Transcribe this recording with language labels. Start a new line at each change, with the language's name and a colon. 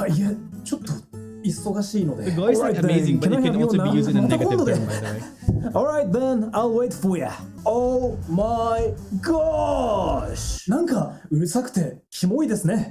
Japanese: いや、ちょっと忙しいので。
English: The voice is amazing, but it can also be used in a negative term, by the way. Alright then, I'll wait for ya. Oh my gosh!
Japanese: なんかうるさくてキモいですね。